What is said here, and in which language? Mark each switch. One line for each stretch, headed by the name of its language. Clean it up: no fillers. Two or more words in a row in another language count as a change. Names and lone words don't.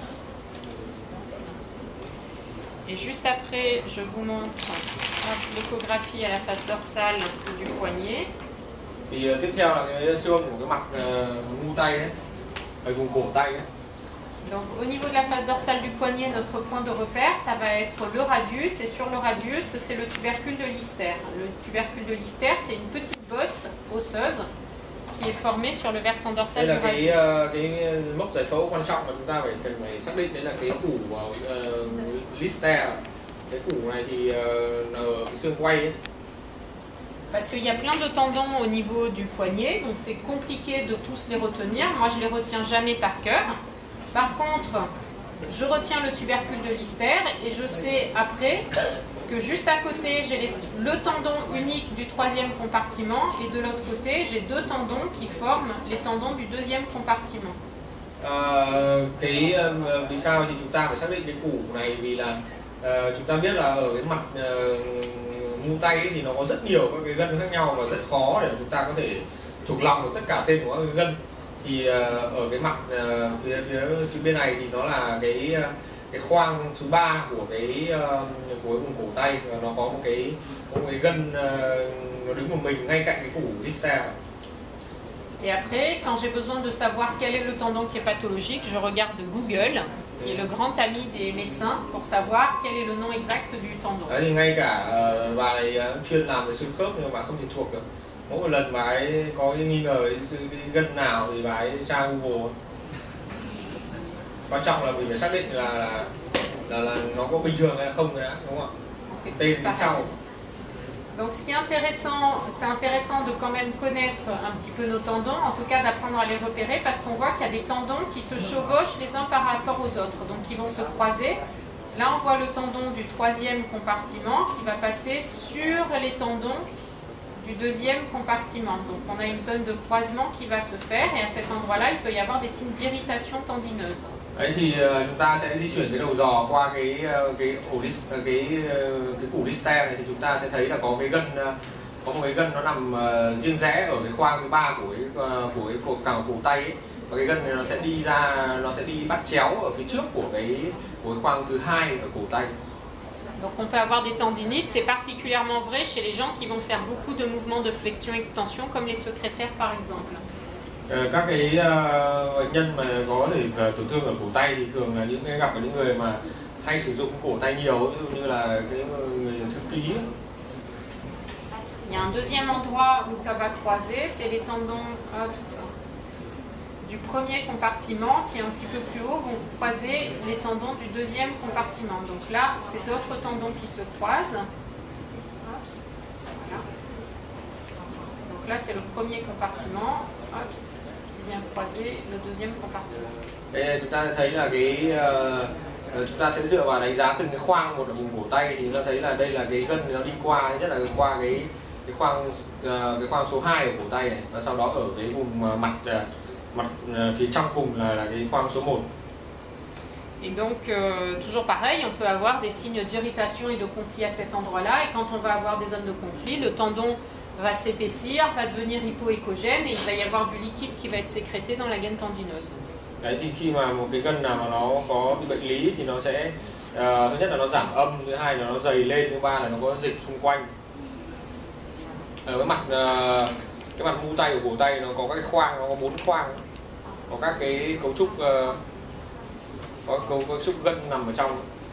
French: Et juste après, je vous montre l'échographie à la face dorsale du poignet.
Vietnamese: Thì tiếp theo là cái xương của cái mặt mu tay ấy, ở vùng cổ tay ấy.
French: Donc au niveau de la face dorsale du poignet, notre point de repère, ça va être le radius, et sur le radius, c'est le tubercule de Lister. Le tubercule de Lister, c'est une petite bosse osseuse qui est formée sur le versant dorsal du radius.
Vietnamese: Cái mốc giải phẫu quan trọng mà chúng ta phải xác định đấy là cái củ Lister. Cái củ này thì ở cái xương quay ấy.
French: Parce qu'il y a plein de tendons au niveau du poignet, donc c'est compliqué de tous les retenir. Moi, je ne les retiens jamais par cœur. Par contre, je retiens le tubercule de Lister et je sais après que juste à côté, j'ai le tendon unique du troisième compartiment et de l'autre côté, j'ai deux tendons qui forment les tendons du deuxième compartiment.
Vietnamese: Vì sao thì chúng ta phải xác định cái củ này, vì là chúng ta biết là ở cái mặt mu tay ấy, thì nó có rất nhiều các cái gân khác nhau và rất khó để chúng ta có thể thuộc lòng được tất cả tên của các cái gân. Thì ở cái mặt phía bên này thì nó là cái khoang số 3 của cái vùng cổ tay, và nó có một cái gân nó đứng một mình ngay cạnh cái củ Lister.
French: Et après, quand j'ai besoin de savoir quel est le tendon qui est pathologique, je regarde Google, qui est le grand ami des médecins, pour savoir quel est le nom exact du tendon.
Vietnamese: Đấy, thì ngay cả bà này chuyên làm về xương khớp nhưng mà bà không thể thuộc được. Mỗi một lần bà ấy có cái nghi ngờ cái gân nào thì bà ấy tra Google. Quan trọng là mình phải xác định là nó có bình thường hay là không đã, đúng không ạ? Tên đến sau.
French: Donc ce qui est intéressant, c'est intéressant de quand même connaître un petit peu nos tendons, en tout cas d'apprendre à les repérer, parce qu'on voit qu'il y a des tendons qui se chevauchent les uns par rapport aux autres, donc qui vont se croiser. Là on voit le tendon du troisième compartiment qui va passer sur les tendons du deuxième compartiment. Donc on a une zone de croisement qui va se faire, et à cet endroit-là il peut y avoir des signes d'irritation tendineuse.
Vietnamese: Đấy thì chúng ta sẽ di chuyển cái đầu giò qua cái củ Lister này, thì chúng ta sẽ thấy là có một cái gân nó nằm riêng rẽ ở cái khoang thứ 3 của cái cổ tay ấy. Và cái gân này nó sẽ đi bắt chéo ở phía trước của cái khoang thứ 2 ở cổ tay.
French: Donc on peut avoir des tendinites, c'est particulièrement vrai chez les gens qui vont faire beaucoup de mouvements de flexion-extension, comme les secrétaires par exemple.
Vietnamese: Các cái bệnh nhân mà có thể tổn thương ở cổ tay thì thường là gặp những người mà hay sử dụng cổ tay nhiều, ví dụ như là cái người thư ký.
French: Il y a un deuxième endroit où ça va croiser, c'est les tendons du premier compartiment qui est un petit peu plus haut, vont croiser les tendons du deuxième compartiment. Donc là, c'est d'autres tendons qui se croisent. Voilà. Donc là, c'est le premier compartiment qui vient croiser le deuxième compartiment.
Vietnamese: Đây chúng ta thấy là chúng ta sẽ dựa vào đánh giá từng cái khoang một ở vùng cổ tay, thì chúng ta thấy là đây là cái gân nó đi qua, nhất là qua cái khoang số 2 ở cổ tay này, và sau đó ở cái vùng mặt phía trong cùng là cái khoang số 1.
French: Et donc, toujours pareil, on peut avoir des signes d'irritation et de conflit à cet endroit-là, et quand on va avoir des zones de conflit, le tendon va s'épaissir, va devenir hypoéchogène, et il va y avoir du liquide qui va être sécrété dans la gaine tendineuse.
Vietnamese: Đấy, thì khi mà một cái gân nào mà nó có bị bệnh lý thì nó sẽ thứ nhất là nó giảm âm, thứ hai là nó dày lên, thứ ba là nó có dịch xung quanh. Ở cái mặt mu tay của cổ tay nó có các cái khoang, nó có 4 khoang, có các cái cấu trúc gân nằm ở trong.